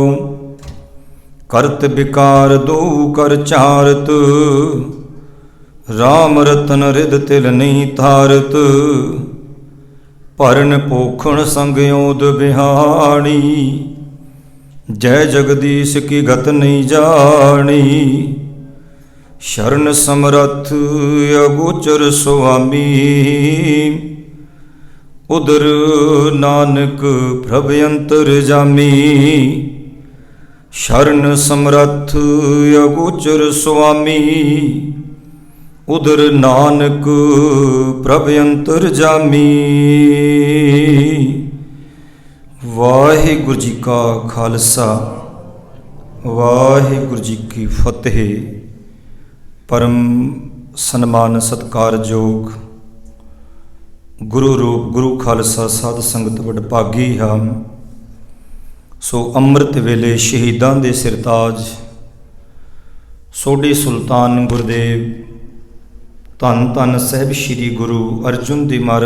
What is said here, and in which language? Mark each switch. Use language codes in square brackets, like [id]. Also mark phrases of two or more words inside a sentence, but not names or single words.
[hi] करत विकार दो कर चारत, राम रतन रिद तिल नहीं तारत। भरन पोखण संग ओद बिहाणी, जय जगदीश की गत नहीं जानी। शरण समरथ अगोचर स्वामी, उदर नानक प्रभ अंतर जामी। शरण समरथ अगोचर स्वामी, उदर नानक प्रभ अंतर जामी। [pa] ਵਾਹਿਗੁਰੂ ਜੀ ਕਾ ਖ਼ਾਲਸਾ, ਵਾਹਿਗੁਰੂ ਜੀ ਕੀ ਫ਼ਤਿਹ। ਪਰਮ ਸਨਮਾਨ ਸਤਿਕਾਰਯੋਗ ਗੁਰੂ ਰੂਪ ਗੁਰੂ ਖ਼ਾਲਸਾ ਸਾਧ ਸੰਗਤ ਵਡਭਾਗੀ ਹਮ। ਸੋ ਅੰਮ੍ਰਿਤ ਵੇਲੇ ਸ਼ਹੀਦਾਂ ਦੇ ਸਿਰਤਾਜ ਸੋਢੀ ਸੁਲਤਾਨ ਗੁਰਦੇਵ ਧੰਨ ਧੰਨ ਸਾਹਿਬ ਸ੍ਰੀ ਗੁਰੂ ਅਰਜੁਨ ਦੇਵ ਮਹਾਰਾਜ